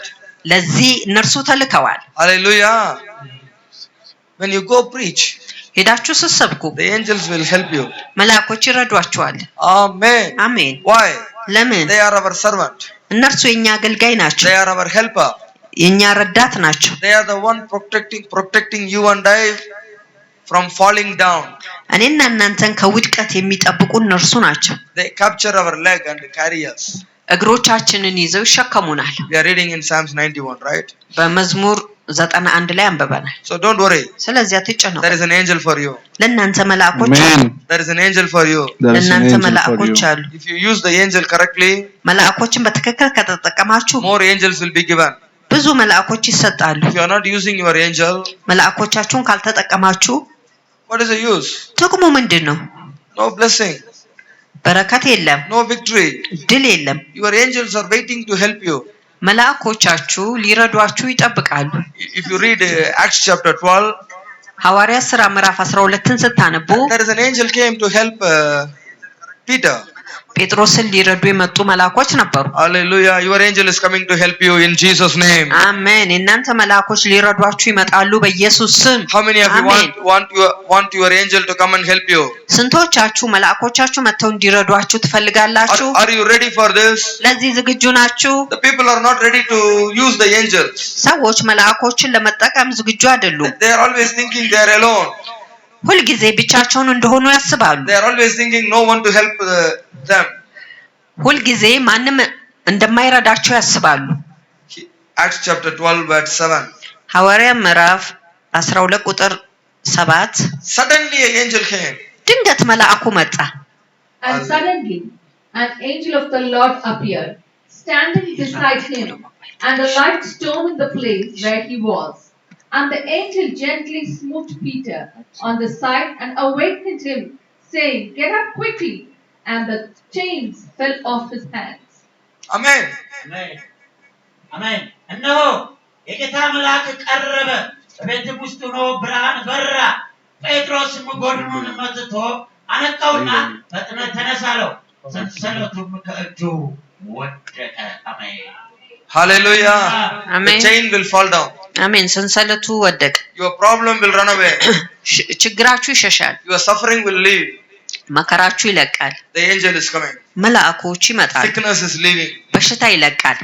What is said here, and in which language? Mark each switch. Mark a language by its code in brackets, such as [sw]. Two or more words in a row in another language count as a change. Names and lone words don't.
[am] ለዚህ እነርሱ ተልከዋል። [en] Hallelujah. When you go preach, [am] ሄዳችሁ ስትሰብኩ [en] the angels will help you. [am] መልአኮች ይረዷችኋል። [en] Amen. [am] አሜን። [en] Why? [am] ለምን? [en] They are our servant. [am] እነርሱ የኛ አገልጋይ ናቸው። [en] They are our helper. [am] የኛ ረዳት ናቸው። [en] They are the one protecting you and I from falling down. [am] እኔና እናንተን ከውድቀት የሚጠብቁ እነርሱ ናቸው። [en] They capture our leg and carry us. [am] እግሮቻችንን ይዘው ይሸከሙናል። [en] We are reading in Psalms 91, right? [am] በመዝሙር 91 ላይ አንበበናል። [en] So don't worry. [am] ስለዚህ አትጨነቁ። [en] There is an angel for you. [am] ለእናንተ መልአኮች አሉ። [en] There is an angel for you. [am] ለእናንተ መልአኮች አሉ። [en] If you use the angel correctly, [am] መልአኮችን በትክክል ከተጠቀማችሁ [en] more angels will be given. [am] ብዙ መልአኮች ይሰጣሉ። [en] If you are not using your angel, [am] መልአኮቻችሁን ካልተጠቀማችሁ [en] what is the use? [am] ጥቅሙ ምንድን ነው? [en] No blessing, [am] በረከት የለም፣ [en] no victory. [am] ድል የለም። [en] Your angels are waiting to help you. [am] መልአኮቻችሁ ሊረዷችሁ ይጠብቃሉ። [en] If you read Acts chapter 12, [am] ሐዋርያት ሥራ ምዕራፍ 12ን ስታነቡ [en] there is an angel came to help Peter. [am] ጴጥሮስን ሊረዱ የመጡ መልአኮች ነበሩ። [en] Hallelujah. Your angel is coming to help you in Jesus' name. [am] አሜን። እናንተ መልአኮች ሊረዷችሁ ይመጣሉ በኢየሱስ ስም። [en] How many of you want your angel to come and help you? [am] ስንቶቻችሁ መልአኮቻችሁ መጥተው እንዲረዷችሁ ትፈልጋላችሁ? [en] Are you ready for this? [am] ለዚህ ዝግጁ ናችሁ? [en] The people are not ready to use the angels. [am] ሰዎች መልአኮችን ለመጠቀም ዝግጁ አይደሉም። [en] They are always thinking they are alone. [am] ሁልጊዜ ብቻቸውን እንደሆኑ ያስባሉ። [en] They are always thinking no one to help them. [am] ሁልጊዜ ማንም እንደማይረዳቸው ያስባሉ። [en] Acts chapter 12 verse 7. [am] ሐዋርያ ምዕራፍ 12 ቁጥር 7 [en] Suddenly an angel came. [am] ድንገት መልአኩ መጣ። [en] And suddenly an angel of the Lord appeared, standing beside him, and a light stone in the place where he was. And the angel gently smote Peter on the side and awakened him, saying, "Get up quickly." And the chains fell off his hands. Amen. [am] አሜን አሜን። እነሆ የጌታ መልአክ ቀረበ፣ በቤትም ውስጥ ሆኖ ብርሃን በራ። ጴጥሮስም ጎድኑን መትቶ አነቃውና ፈጥነህ ተነሳ አለው። ሰንሰለቱም ከእጁ ወደቀ። አሜን። [en] Hallelujah. Amen. The chain will fall down. [am] አሜን። ሰንሰለቱ ወደቀ። [en] Your problem will run away. [am] ችግራችሁ ይሸሻል። [en] Your suffering will leave. [am] መከራችሁ ይለቃል። [en] The angel is coming. [am] መልአኮች ይመጣሉ። [en] Sickness is leaving. [am] በሽታ ይለቃል።